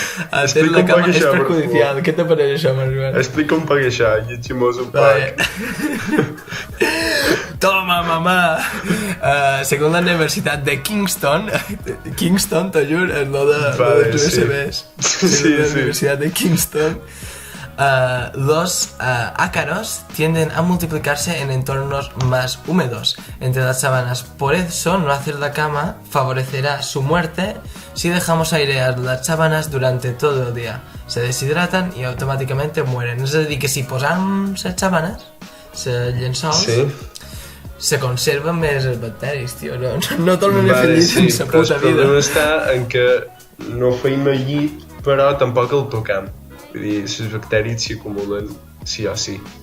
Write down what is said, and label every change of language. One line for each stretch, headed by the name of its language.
Spanish: Hacer la cama
Catalan: és perjudicial. Què t'apareix això, Marc Joan? Explica un poc això, llegim-nos un poc.
Spanish: Toma, mamá!
Catalan: Según la Universitat de Kingston, t'ho juro, és lo de USBs.
Spanish: Según la Universitat de Kingston, los ácaros tienden a multiplicarse en entornos más húmedos entre las sábanas. Por eso, no hacer la cama favorecerá su muerte si dejamos airear las sábanas durante todo el día. Se deshidratan y automáticamente mueren.
Catalan: És a dir, que si posam les sábanes, els llençols, se conserven més els bacteris, tio. No tornen a fer llit en sa puta vida. El problema està en que no feim el llit, però tampoc el tocam. Vull dir, els bacteris s'hi acumulen sí o sí.